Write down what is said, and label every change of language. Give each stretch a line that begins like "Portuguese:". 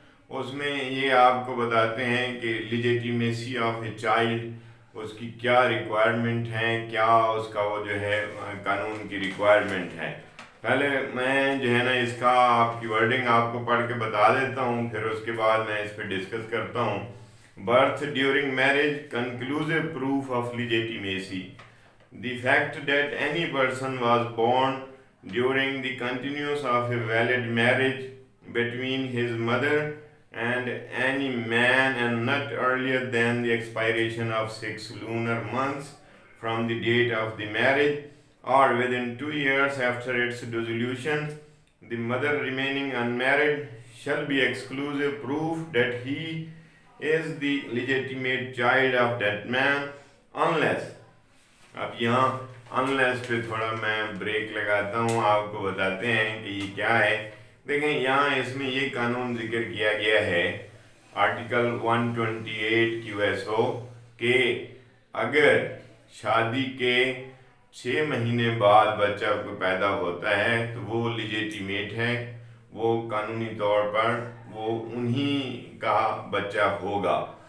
Urdu: اس میں یہ آپ کو بتاتے ہیں کہ
English: legitimacy of a child,
Urdu: اس کی کیا ریکوائرمنٹ ہیں، کیا اس کا وہ جو ہے قانون کی ریکوائرمنٹ ہے. پہلے میں جو ہے نا اس کا آپ کی ورڈنگ آپ کو پڑھ کے بتا دیتا ہوں، پھر اس کے بعد میں اس پہ ڈسکس کرتا ہوں.
English: Birth during marriage, conclusive proof of legitimacy. The fact that any person was born during the continuance of a valid marriage between his mother and any man and not earlier than the expiration of 6 lunar months from the date of the marriage or within 2 years after its dissolution, the mother remaining unmarried shall be exclusive proof that he is the legitimate child of that man unless.
Urdu: اب یہاں unless پہ تھوڑا میں break لگاتا ہوں، آپ کو بتاتے ہیں کہ یہ کیا ہے. دیکھیں یہاں اس میں یہ قانون ذکر کیا گیا ہے آرٹیکل 128 QSO کہ اگر شادی کے 6 مہینے بعد بچہ کو پیدا ہوتا ہے تو وہ لیجیٹیمیٹ ہے، وہ قانونی طور پر وہ انہی کا بچہ ہوگا.